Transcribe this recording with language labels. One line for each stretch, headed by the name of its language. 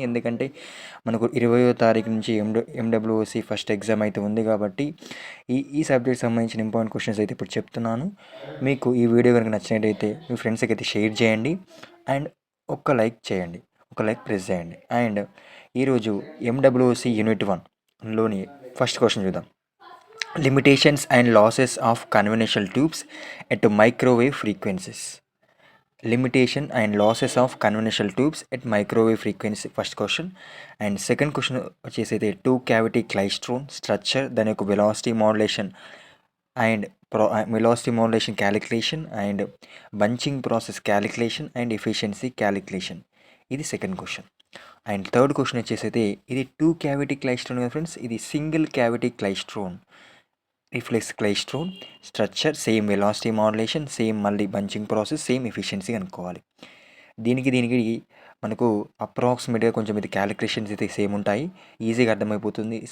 Telugu: ఎందుకంటే మనకు 20వ తారీఖు నుంచి ఎండబ్ల్యూఓసి ఫస్ట్ ఎగ్జామ్ అయితే ఉంది కాబట్టి ఈ సబ్జెక్ట్ సంబంధించిన ఇంపార్టెంట్ క్వశ్చన్స్ అయితే ఇప్పుడు చెప్తున్నాను. మీకు ఈ వీడియో కనుక నచ్చినట్టయితే మీ ఫ్రెండ్స్కి అయితే షేర్ చేయండి అండ్ ఒక లైక్ చేయండి, ఒక లైక్ ప్రెస్ చేయండి. అండ్ ఈరోజు ఎండబ్ల్యూఓసి యూనిట్ 1లోని ఫస్ట్ క్వశ్చన్ చూద్దాం.
English: Limitations and losses of conventional tubes at microwave frequencies. Limitation and losses of conventional tubes at microwave frequency, first question. And second question వచ్చేసి two cavity klystron structure,
Telugu: దాని యొక్క
English: velocity modulation and velocity modulation calculation and bunching process calculation and efficiency calculation.
Telugu: ఇది second question. And third question వచ్చేసి ఇది two cavity క్లైస్ట్రోన్ కదా friends, ఇది single cavity క్లైస్ట్రోన్ reflex క్లైస్ట్రోన్ structure, same velocity modulation, same మళ్ళీ bunching process, same efficiency అనుకోవాలి. దీనికి మనకు అప్రాక్సిమేట్గా కొంచెం ఇది క్యాలిక్యులేషన్స్ అయితే సేమ్ ఉంటాయి, ఈజీగా అర్థమైపోతుంది.